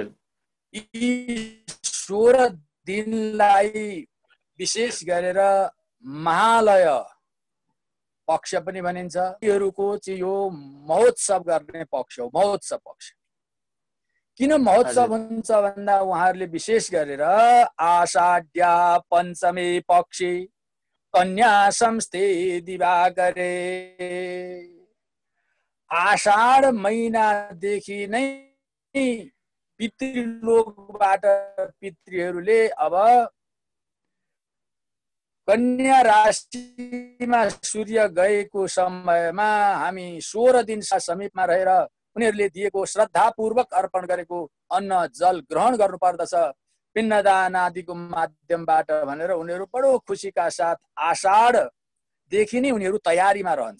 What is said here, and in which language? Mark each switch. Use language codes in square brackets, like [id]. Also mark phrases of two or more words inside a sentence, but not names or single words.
[ne] यी 16 दिनलाई विशेष गरेर महालय पक्ष पनि भनिन्छ। यीहरूको चाहिँ यो महोत्सव गर्ने पक्ष हो, महोत्सव पक्ष। किन महोत्सव हुन्छ भन्दा उहाँहरूले विशेष गरेर [sa] आषाढ्या पञ्चमी पक्षी कन्या संस्थे दिवाकरे, [ne] आषाढ महिनादेखि नै पितृलोकबाट पितृहरूले अब कन्या राशिमा सूर्य गएको समयमा हामी 16 दिन समीपमा रहेर उनीहरूले दिएको श्रद्धापूर्वक अर्पण गरेको अन्न जल ग्रहण गर्नुपर्दछ पिण्डदान आदिको माध्यमबाट भनेर उनीहरू बडो खुसीका साथ आषाढदेखि नै उनीहरू तयारीमा रहन्छ।